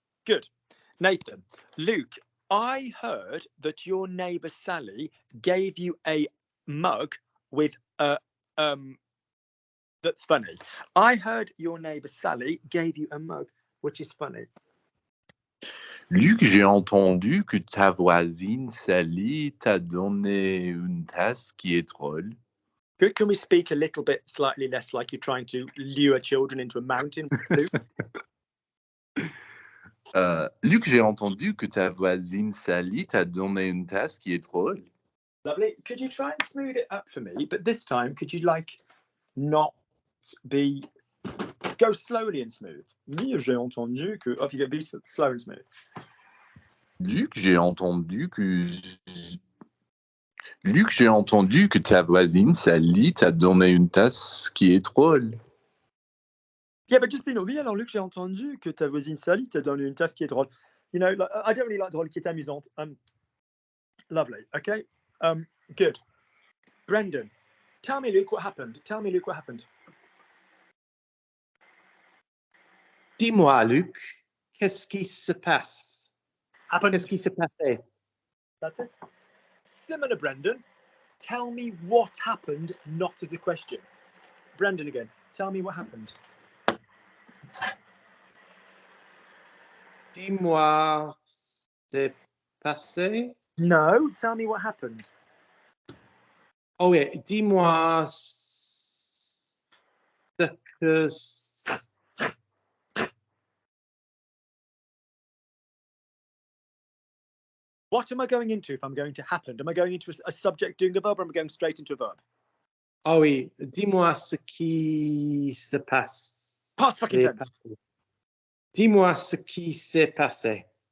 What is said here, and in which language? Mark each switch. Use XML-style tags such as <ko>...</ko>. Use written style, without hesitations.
<en>Good. Nathan, Luke, I heard that your neighbour Sally gave you a mug with a that's funny. I heard your neighbour Sally gave you a mug, which is funny.</en> <fr>Luc, j'ai entendu que ta voisine Sally t'a donné une tasse qui est drôle.</fr> <en>Good. Can we speak a little bit slightly less like you're trying to lure children into a mountain, Luke?</en> <fr>Luc, j'ai entendu que ta voisine Sally t'a donné une tasse qui est drôle.</fr> <en>Lovely. Could you try and smooth it up for me? But this time, could you like not be go slowly and smooth?</en> <fr>Oui, j'ai entendu que.</fr> <en>Oh, if you get be slow and smooth.</en> <fr>Luc, j'ai entendu que ta voisine Sally t'a donné une tasse qui est drôle.</fr> <en>Yeah, but just be no.</en> <fr>Oui, alors Luc, j'ai entendu que ta voisine Sally t'a donné une tasse qui est drôle.</fr> <en>You know, like, I don't really like</en> <fr>drôle qui est amusante.</fr> <en>Lovely. Okay. Good. Brendan, tell me, Luke, what happened. Tell me, Luke, what happened.</en> <fr>Dis-moi, Luc, qu'est-ce qui se passe? Qu'est-ce qui s'est passé?</fr> <en>That's it. Similar, Brendan. Tell me what happened, not as a question. Brendan again. Tell me what happened.</en> <fr>Dis-moi, c'est passé?</fr> <en>No, tell me what happened.</en> <fr>Oh, yeah, dis-moi ce que.</fr> <en>What am I going into if I'm going to happen? Am I going into a subject doing a verb or am I going straight into a verb?</en> <fr>Oh oui, dis-moi ce qui se passe.</fr> <en>Past fucking tense.</en> <fr>Dis-moi ce qui s'est passé.</fr>